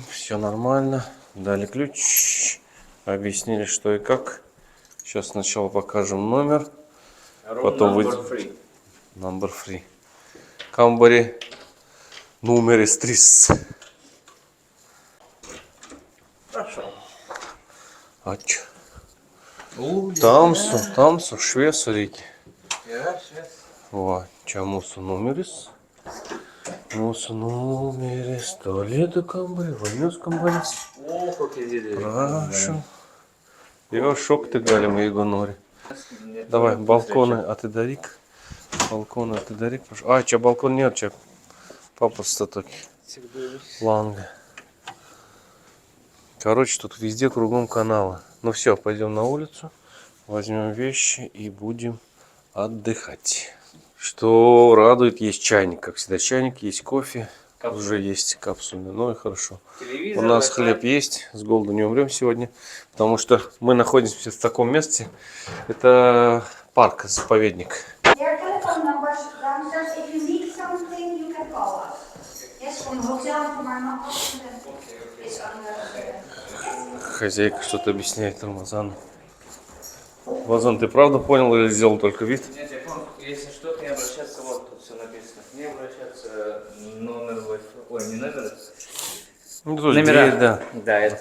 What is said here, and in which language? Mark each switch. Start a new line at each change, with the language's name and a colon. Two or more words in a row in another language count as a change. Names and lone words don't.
Russian: Все нормально. Дали ключ. Объяснили, что и как. Сейчас сначала покажем номер. Потом выйдем. Number 3. Камбари. Номер 3. Хорошо. А чё?
Lithuanian: Tamsu, šviesu reikia. Va, čia mūsų numeris. Mūsų numeris. Tualetų kambarį, vonios kambarys.
Russian: О, какие деревья.
Lithuanian: Prašom. Jo šokti galima, jeigu nori.
Russian: Давай, балконы atidaryk. Балконы atidaryk. А, čia балкон нет,
Lithuanian: čia paprasta tokia ланга.
Russian: Короче, тут везде кругом каналы. Ну все, пойдем на улицу, возьмем вещи и будем отдыхать. Что радует, есть чайник, как всегда чайник, есть кофе, уже есть капсульный, ну и хорошо. У нас хлеб есть, с голоду не умрем сегодня, потому что мы находимся в таком месте, это парк, заповедник.
English: Their telephone numbers downstairs. If you need something, you can call us. Yes, from the hotel, from our office. It's on the...
Russian: Хозяйка что-то объясняет Рамазану. Рамазан, ты правда понял или сделал только вид? Нет, я понял, если что-то не обращаться, вот тут все написано. Не обращаться, номер, ой, не номер. Ну, тут Номера. дверь, да. Да, это